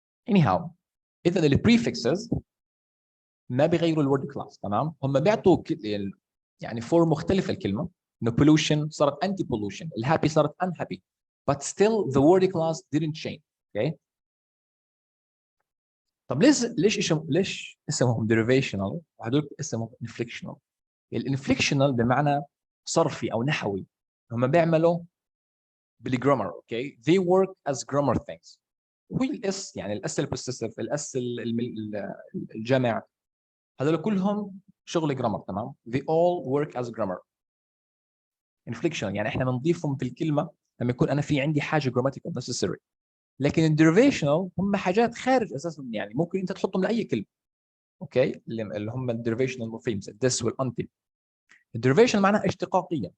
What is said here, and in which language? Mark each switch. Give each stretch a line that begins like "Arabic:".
Arabic: anyhow اذا ال prefixes ما بيغيروا الورد كلاس. تمام، هم بيعطوا يعني فورم مختلفه الكلمه.
English: انه pollution صارت anti pollution، الهابي صارت unhappy but still the word class didn't change.
Arabic: okay طب ليش اسمهم derivational وهذول اسمهم inflectional؟ الانفليكشنال بمعنى صرفي او نحوي، هم بيعملوا بالجرامر.
English: Okay they work as grammar things.
Arabic: هو الاس يعني الاس البوسيسيف الاس الجمع هذول كلهم شغل جرامر.
English: تمام they all work as grammar.
Arabic: inflection يعني احنا بنضيفهم في الكلمه لما يكون انا في عندي حاجه grammatical necessary. لكن الديريفيشنال هم حاجات خارج اساسا، يعني ممكن انت تحطهم لاي كلمه. اوكي اللي هم الديريفيشنال morphemes this والانتي. الديريفيشن معناها اشتقاقيه.